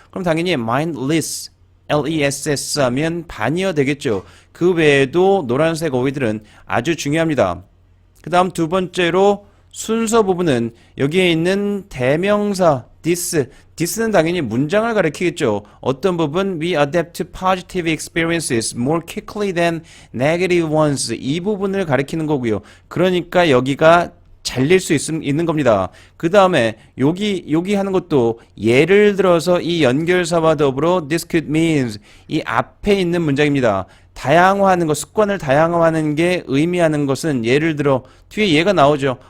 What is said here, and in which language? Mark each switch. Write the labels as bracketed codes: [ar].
[ko] 그럼 당연히 mindless, L-E-S-S 하면 반이어 되겠죠. 그 외에도 노란색 어휘들은 아주 중요합니다. 그 다음 두 번째로 순서 부분은 여기에 있는 대명사 this는 당연히 문장을 가리키겠죠. 어떤 부분 [en] we adapt to positive experiences more quickly than negative ones [ko] 이 부분을 가리키는 거고요. 그러니까 여기가 잘릴 수 있는 겁니다. 그 다음에 여기 하는 것도 예를 들어서 이 연결사와 더불어 [en] this could means [ko] 이 앞에 있는 문장입니다. 다양화하는 것, 습관을 다양화하는 게 의미하는 것은 예를 들어 뒤에 얘가 나오죠.